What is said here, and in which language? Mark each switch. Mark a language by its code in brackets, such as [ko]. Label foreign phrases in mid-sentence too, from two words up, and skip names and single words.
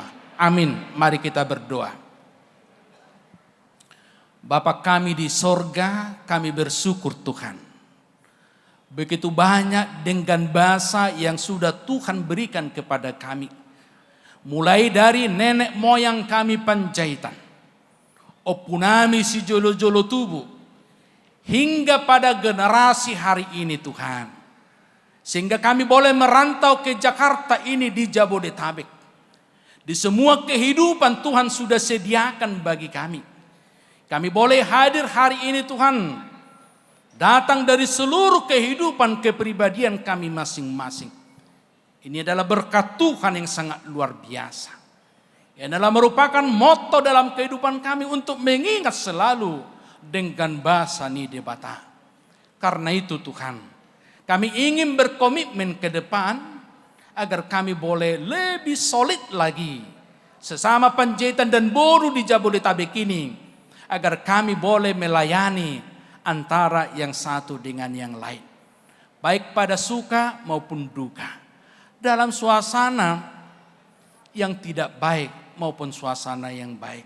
[id] Amin. Mari kita berdoa. Bapa kami di sorga, kami bersyukur Tuhan. Begitu banyak dengan bahasa yang sudah Tuhan berikan kepada kami. Mulai dari nenek moyang kami Panjaitan, [bbc] opunami si jolo-jolo tubuh, [id] hingga pada generasi hari ini Tuhan. Sehingga kami boleh merantau ke Jakarta ini di Jabodetabek. Di semua kehidupan Tuhan sudah sediakan bagi kami. Kami boleh hadir hari ini Tuhan. Datang dari seluruh kehidupan kepribadian kami masing-masing. Ini adalah berkat Tuhan yang sangat luar biasa. Ini adalah merupakan moto dalam kehidupan kami untuk mengingat selalu dengan bahasa [bbc] ni debata. [id] Karena itu Tuhan, kami ingin berkomitmen ke depan agar kami boleh lebih solid lagi sesama Panjaitan dan Boru di Jabodetabek ini, agar kami boleh melayani antara yang satu dengan yang lain, baik pada suka maupun duka, dalam suasana yang tidak baik maupun suasana yang baik.